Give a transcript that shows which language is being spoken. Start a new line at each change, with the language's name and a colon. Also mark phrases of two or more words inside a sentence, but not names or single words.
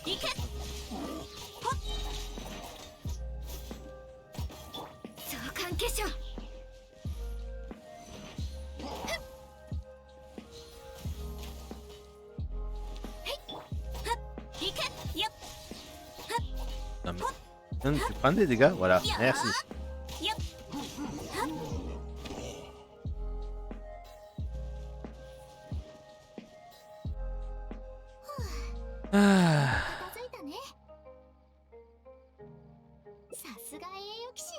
Japanese: 行け。ほっ。召喚化粧。行け。よっ。
French: Non, mais... Non, tu prends des dégâts, voilà, merci.
Japanese: よっ。 Ah. 片付いたね。さすが栄誉騎士。